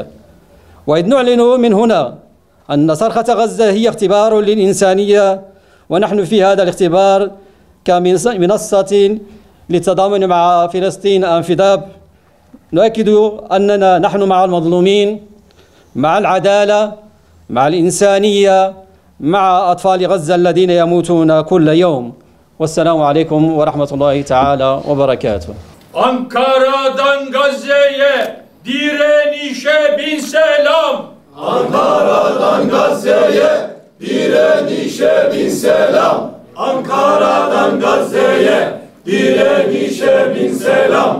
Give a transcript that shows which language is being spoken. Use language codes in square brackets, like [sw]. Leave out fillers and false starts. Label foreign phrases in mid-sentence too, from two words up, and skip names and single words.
[ar] وإذ نعلن من هنا أن صرخة غزة هي اختبار للإنسانية، ونحن في هذا الاختبار كمنصة للتضامن مع فلسطين أنفداب نؤكد أننا نحن مع المظلومين، مع العدالة، مع الإنسانية، مع أطفال غزة الذين يموتون كل يوم. والسلام عليكم ورحمة الله تعالى وبركاته. [tr] Ankara'dan Gazze'ye direnişe bin selam. Ankara'dan Gazze'ye direnişe bin selam. Ankara'dan Gazze'ye direnişe bin selam.